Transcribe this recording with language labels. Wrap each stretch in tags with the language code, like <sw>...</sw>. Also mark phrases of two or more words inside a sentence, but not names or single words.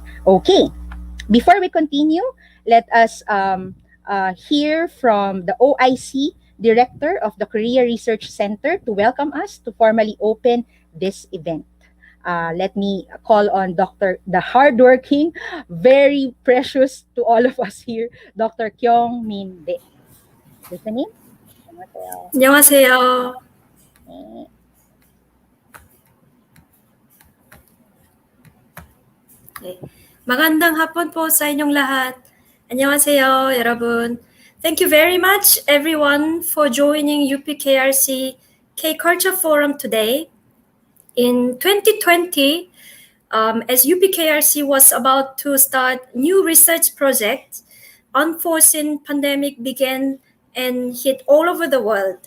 <en>Okay, before we continue, let us hear from the OIC Director of the Korea Research Center to welcome us to formally open this event. Let me call on the hardworking, very precious to all of us here, Dr. Kyung Min Bae. Listening?</en> <ko>안녕하세요. 네.</ko> <tl>Magandang hapon po sa inyong lahat.</tl> <ko>안녕하세요, 여러분.</ko> <en>Thank you very much, everyone, for joining UPKRC K-Culture Forum today. In 2020, as UPKRC was about to start new research project, unforeseen pandemic began and hit all over the world.</en>